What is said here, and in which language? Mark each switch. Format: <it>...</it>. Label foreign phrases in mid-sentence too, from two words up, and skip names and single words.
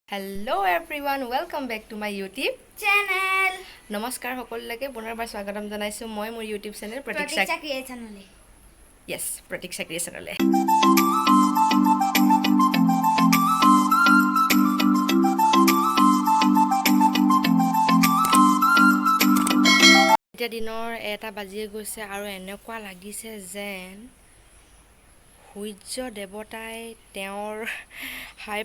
<en>Hello everyone, welcome back to my YouTube channel.</en> <as>নমস্কাৰ সকলোলৈ পুনৰবাৰ স্বাগতম জনাইছো মই মোৰ</as> <en>YouTube channel Protikhya channel. Yes, Protikhya channel.</en> <as>এতিয়া দিনৰ এটা বাজিয়ে গৈছে আৰু এনেকুৱা লাগিছে যেন সূৰ্য দেৱতাই তেওঁৰ হাই</as>